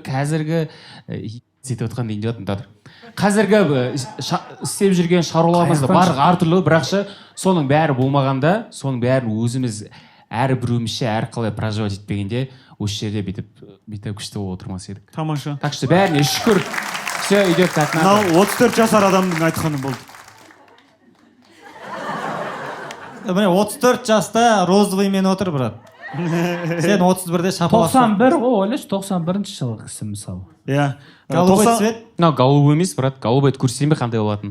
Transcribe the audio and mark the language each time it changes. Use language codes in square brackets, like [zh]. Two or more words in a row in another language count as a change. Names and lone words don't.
[kk] Қазіргі сөйтіп отқан дейін жатым тадыр. Қазіргі істеп жүрген шаруаларымыз бар әртүрлі, бірақшы соның бәрі болмағанда, соның бәрін өзіміз әрбіреуімізше әрқалай проживать етпегенде, осы жерде бүйтіп күшті болып отырмас едік. Тамаша. Так что бәріне шүкір. [ru] Все идет как надо. [kk] Мынау 34 жасар адамның айтқаны болды. Міне 34 жаста розовыймен отыр, брат. Сен 31-де шапалақ. 91 ғой, ойлашы, 91-ші жылғы кісі мысалы. Иә. [ru] Голубой цвет. [kk] Мынау голубой емес, брат. Голубойды көрсетейін бе қандай болатын?